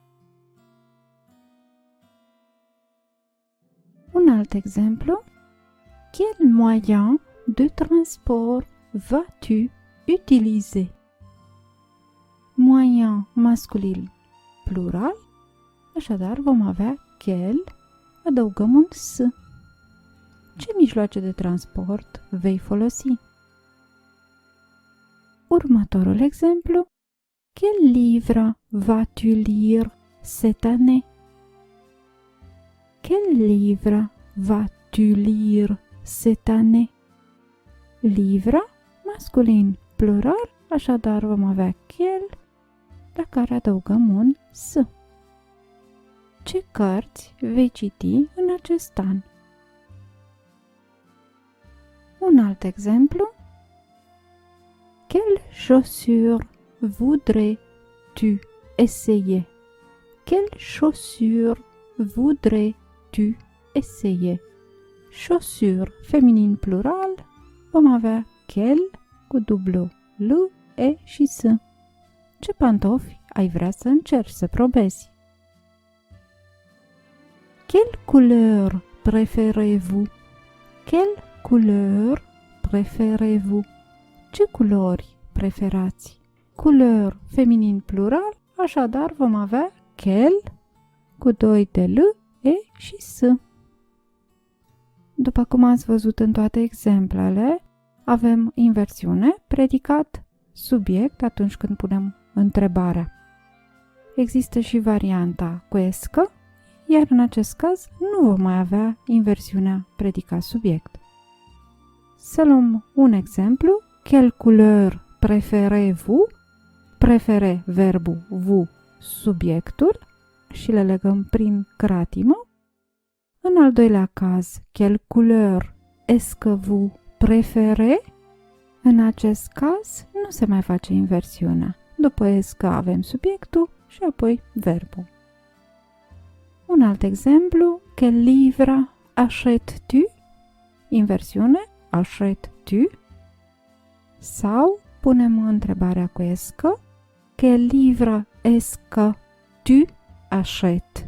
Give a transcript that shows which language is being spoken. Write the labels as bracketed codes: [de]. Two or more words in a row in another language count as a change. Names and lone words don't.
[ro] Un alt exemplu. [fr] Quel moyen de transport vas-tu utiliser? [ro] Moyen masculin plural, așadar vom avea quel, adăugăm un s. Ce mijloace de transport vei folosi? Următorul exemplu. [fr] Quel livre vas-tu lire cette année? Quel livre vas-tu lire cette année? [ro] Livre, masculin plural, așadar vom avea quel, la care adăugăm un s. Ce cărți vei citi în acest an? Un alt exemplu. [fr] Quelle chaussure voudrais-tu essayer? Quelle chaussure voudrais-tu essayer? [ro] Chaussure feminin plural, vom avea quel cu dublu l, e și s. Ce pantofi ai vrea să încerci să probezi? [fr] Quelle couleur préférez-vous? Quelle couleur préférez-vous? [ro] Ce culori preferați? Couleur feminin plural, așadar vom avea quel cu 2 de l, e și s. După cum ați văzut în toate exemplele, avem inversiune, predicat, subiect atunci când punem întrebarea. Există și varianta cu escă, iar în acest caz nu vom mai avea inversiunea predicat-subiect. Să luăm un exemplu. [fr] Quelle couleur préférez-vous? [ro] Prefere verbul vous, subiectul, și le legăm prin cratimă. În al doilea caz, [fr] quelle couleur est-ce que vous préférez? [ro] În acest caz nu se mai face inversiunea. După [fr] est-ce que [ro] avem subiectul și apoi verbul. Un alt exemplu, [fr] quel livre achètes-tu? Inversiune, achètes-tu? [ro] Sau punem întrebarea cu [fr] est-ce que, quel livre est-ce que tu achètes?